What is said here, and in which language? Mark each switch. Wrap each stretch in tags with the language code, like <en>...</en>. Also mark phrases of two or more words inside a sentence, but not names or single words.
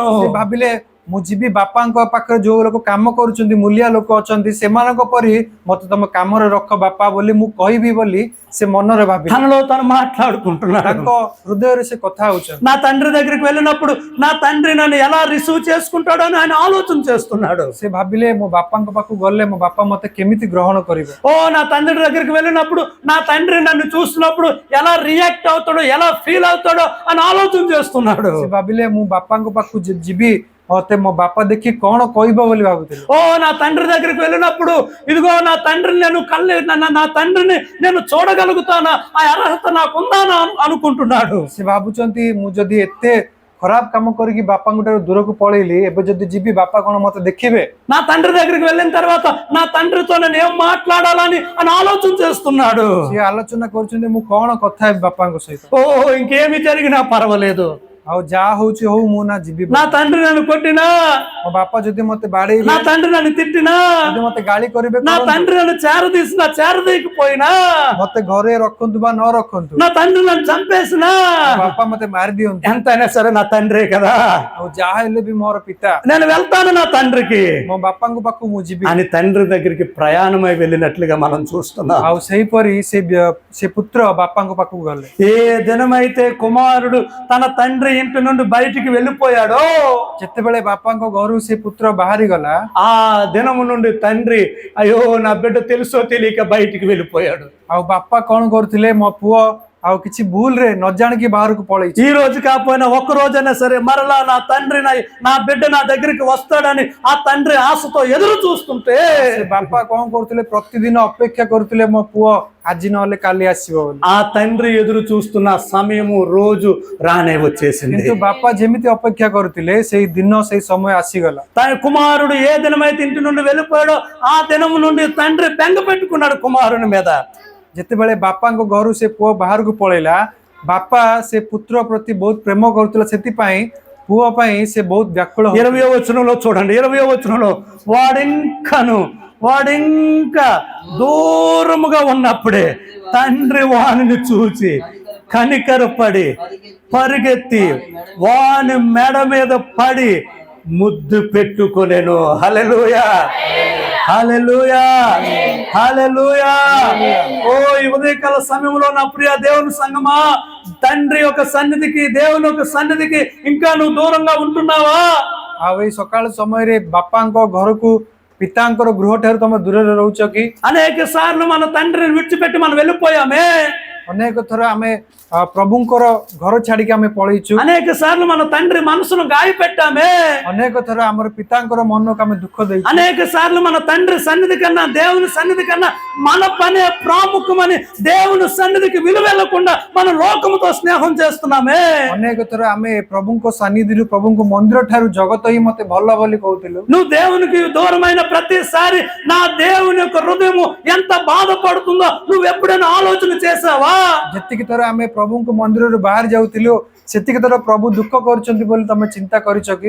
<or>ସେ ଭାବିଲେ ମୁଁ ଯିବି ବାପାଙ୍କ ପାଖରେ ଯୋଉ ଲୋକ କାମ କରୁଛନ୍ତି, ମୂଲିଆ ଲୋକ ଅଛନ୍ତି, ସେମାନଙ୍କ ପରି ମତେ ତମ କାମରେ ରଖ ବାପା ବୋଲି ମୁଁ କହିବି ବୋଲି ସେ ମନରେ ଭାବିଲେ।</or> <te>తనలో తను మాట్లాడుకుంటున్నాడు.</te> <or>ତାଙ୍କ ହୃଦୟରେ ସେ କଥା ହଉଛନ୍ତି।</or> <te>నా తండ్రి దగ్గరికి వెళ్ళినప్పుడు నా తండ్రి నన్ను ఎలా రిసీవ్ చేసుకుంటాడో అని ఆయన ఆలోచన చేస్తున్నాడు.</te> <or>ସେ ଭାବିଲେ ମୋ ବାପାଙ୍କ ପାଖକୁ ଗଲେ ମୋ ବାପା ମତେ କେମିତି గ్రహଣ କରିବେ।</or> <te>ఓ నా తండ్రి దగ్గరికి వెళ్ళినప్పుడు నా తండ్రి నన్ను చూసినప్పుడు ఎలా రియాక్ట్ అవుతాడో, ఎలా ఫీల్ అవుతాడో అని ఆలోచన చేస్తున్నాడు.</te> <or>ସେ ଭାବିଲେ ମୁଁ ବାପାଙ୍କ ପାଖକୁ ଯିବି, ମତେ ମୋ ବାପା ଦେଖି କଣ କହିବ ବୋଲି ଭାବୁଥିଲେ।</or> <te>ఓ నా తండ్రి దగ్గరికి వెళ్ళినప్పుడు ఇదిగో నా తండ్రిని నా తండ్రిని నేను చూడగలుగుతానా, ఆ అర్హత నాకుందా అనుకుంటున్నాడు।</te> <or>ସେ ଭାବୁଛନ୍ତି ମୁଁ ଯଦି ଏତେ ଖରାପ କାମ କରିକି ବାପାଙ୍କ ଠାରୁ ଦୂରକୁ ପଳେଇଲି, ଏବେ ଯଦି ଯିବି ବାପା କଣ ମତେ ଦେଖିବେ।</or> <te>నా తండ్రి దగ్గరికి వెళ్ళిన తర్వాత నా తండ్రితో నేను ఏం మాట్లాడాలని అని ఆలోచన చేస్తున్నాడు।</te> <or>ସେ ଆଲୋଚନା କରୁଛନ୍ତି ମୁଁ କଣ କଥା ହେବି ବାପାଙ୍କ ସହିତ।</or> <te>ఓ ఇంకేమి జరిగినా పర్వాలేదు,</te> <or>ଆଉ ଯାହା ହଉଛି ହଉ, ମୁଁ ନା ଯିବି।</or> <te>నా తండ్రి నన్ను కొట్టినా,</te> <or>ମୋ ବାପା ଯଦି ମତେ ବାଡେଇବେ,</or> <te>నా తండ్రి నన్ను తిట్టినా,</te> <or>ଯଦି ମତେ ଗାଳି କରିବେ,</or> <te>నా తండ్రి నన్ను చేరదీసినా చేరదీయకపోయినా,</te> <or>ମତେ ଘରେ రଖନ୍ତୁ ବା ନ ରଖନ୍ତୁ,</or> <te>నా తండ్రి నన్ను చంపేసినా,</te> <or>ମୋ ବାପା ମତେ ମାରି ଦିଅନ୍ତୁ,</or> <te>ఎంతైనా సరే నా తండ్రే కదా,</te> <or>ଆଉ ଯାହା ହେଲେ ବି ମୋର ପିତା,</or> <te>నేను వెళ్తాను నా తండ్రికి</te> <or>ମୋ ବାପାଙ୍କ ପାଖକୁ ମୁଁ ଯିବି</or> <te>అని తండ్రి దగ్గరికి ప్రయాణమై వెళ్ళినట్లుగా మనం చూస్తున్నాం।</te> <or>ଆଉ ସେହିପରି ସେ పుత్ర ବାପାଙ୍କ ପାଖକୁ ଗଲେ।</or> <te>ఏ దినమైతే కుమారుడు తన తండ్రి ఇంటి నుండి బయటికి వెళ్ళిపోయాడో,</te> <or>ଯେତେବେଳେ ବାପାଙ୍କ ଘରୁ ସେ ପୁତ୍ର ବାହାରି ଗଲା,</or> <te>ఆ దినము నుండి తండ్రి అయ్యో నా బిడ్డ తెలుసో తెలియక బయటికి వెళ్ళిపోయాడు।</te> <or>ଆଉ ବାପା କଣ କରୁଥିଲେ, ମୋ ପୁଅ ଆଉ କିଛି ଭୁଲରେ ନ ଜାଣିକି ବାହାରକୁ ପଳେଇଛି।</or> <te>ఈ రోజు కాకపోయినా ఒక్క రోజైనా సరే మరలా నా తండ్రి నా బిడ్డ నా దగ్గరికి వస్తాడని ఆ తండ్రి ఆశతో ఎదురు చూస్తుంటే</te> <or>ସେ ବାପା କଣ କରୁଥିଲେ, ପ୍ରତିଦିନ ଅପେକ୍ଷା କରୁଥିଲେ ମୋ ପୁଅ ଆଜି ନହେଲେ କାଲି ଆସିବ ବୋଲି।</or> <te>ఆ తండ్రి ఎదురు చూస్తున్న సమయము రోజు రానే వచ్చేసింది.</te> <or>କିନ୍ତୁ ବାପା ଯେମିତି ଅପେକ୍ଷା କରୁଥିଲେ ସେଇ ଦିନ ସେଇ ସମୟ ଆସିଗଲା।</or> <te>తన కుమారుడు ఏ దినమైతే ఇంటి నుండి వెళ్ళిపోయాడో ఆ దినము నుండి తండ్రి బెంగ పెట్టుకున్నాడు కుమారుని మీద.</te> <or>ଯେତେବେଳେ ବାପାଙ୍କ ଘରୁ ସେ ପୁଅ ବାହାରକୁ ପଳେଇଲା, ବାପା ସେ ପୁତ୍ର ପ୍ରତି ବହୁତ ପ୍ରେମ କରୁଥିଲା, ସେଥିପାଇଁ ପୁଅ ପାଇଁ ସେ ବହୁତ ବ୍ୟାକୁଳ ହଉଥିଲା।</or> <te>20వ వచనంలో చూడండి, 20వ వచనంలో వాడింకా దూరముగా ఉన్నప్పుడే తండ్రి వానిని చూచి కనికరపడి పరిగెత్తి వాని మెడ మీద పడి ముద్దు పెట్టుకొనెను. హల్లెలూయా, హల్లెలూయా, హల్లెలూయా. ఓ ఈ ఉదయకాల సమయంలో నా ప్రియ దేవుని సంగమా, తండ్రి యొక్క సన్నిధికి, దేవుని యొక్క సన్నిధికి ఇంకా నువ్వు దూరంగా ఉంటున్నావా?</te> <or>ଆଉ ଏଇ ସକାଳ ସମୟରେ ବାପାଙ୍କ ଘରକୁ, ପିତାଙ୍କର ଗୃହ ଠାରୁ ତମେ ଦୂରରେ ରହୁଛ କି?</or> <te>అనేక సార్లు మన తండ్రిని విడిచిపెట్టి మనం వెళ్ళిపోయామే.</te> <or>ଅନେକ ଥର ଆମେ ପ୍ରଭୁଙ୍କର ଘର ଛାଡିକି ଆମେ ପଳେଇଛୁ।</or> <te>అనేక సార్లు మన తండ్రి మనసును గాయపెట్టామే.</te> <or>ଅନେକ ଥର ଆମର ପିତାଙ୍କର ମନକୁ ଆମେ ଦୁଃଖ ଦେଇଛୁ।</or> <te>అనేక సార్లు మన తండ్రి సన్నిధి కన్నా, దేవుని సన్నిధి కన్నా మన పనే ప్రాముఖ్యమని దేవుని సన్నిధికి విలువెళ్ళకుండా మన లోకముతో స్నేహం చేస్తున్నామే.</te> <or>ଅନେକ ଥର ଆମେ ପ୍ରଭୁଙ୍କ ସାନ୍ନିଧ୍ୟରୁ, ପ୍ରଭୁଙ୍କ ମନ୍ଦିର ଠାରୁ ଜଗତ ହିଁ ମତେ ଭଲ ବୋଲି କହୁଥିଲୁ।</or> <te>నువ్వు దేవునికి దూరమైన ప్రతిసారి నా దేవుని యొక్క హృదయము ఎంత బాధపడుతుందో నువ్వు ఎప్పుడైనా ఆలోచన చేసావా?</te> <or>ଯେତିକି ଥର ଆମେ ପ୍ରଭୁଙ୍କ ମନ୍ଦିରରୁ ବାହାରି ଯାଉଥିଲୁ, ସେତିକି ଥର ପ୍ରଭୁ ଦୁଃଖ କରୁଛନ୍ତି ବୋଲି ତମେ ଚିନ୍ତା କରିଛ କି?</or>